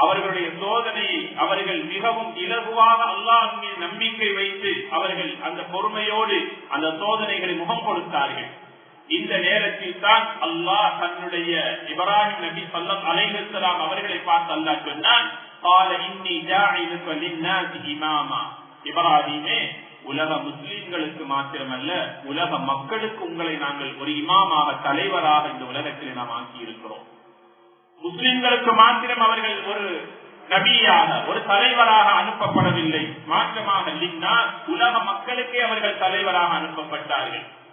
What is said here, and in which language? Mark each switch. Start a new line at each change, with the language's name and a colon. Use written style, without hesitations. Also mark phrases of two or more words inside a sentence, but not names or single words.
Tamil: அவர்களுடைய சோதனையை அவர்கள் மிகவும் இலகுவாக அல்லாஹ் மீது நம்பிக்கை வைத்து அவர்கள் அந்த பொறுமையோடு அந்த சோதனைகளை முகம் கொடுத்தார்கள். இந்த நேரத்தில் தான் அல்லாஹ் தன்னுடைய இப்ராஹிம் நபி
Arabic: صلى الله عليه وسلم
Tamil: அவர்களை பார்த்து அல்லாஹ் சொன்னான்,
Arabic: قال إني جاعلك للناس إماما.
Tamil: இப்ராஹிமே, உலக முஸ்லிம்களுக்கு மாத்திரமல்ல உலக மக்களுக்கு உங்களை நாங்கள் ஒரு இமாமாக தலைவராக இந்த உலகத்தில் நாம் ஆக்கி இருக்கிறோம். முஸ்லிம்களுக்கு மாத்திரம் அவர்கள் ஒரு நபியாக ஒரு தலைவராக அனுப்பப்படவில்லை, மாற்றமாக உலக மக்களுக்கே அவர்கள் தலைவராக அனுப்பப்பட்டார்கள்.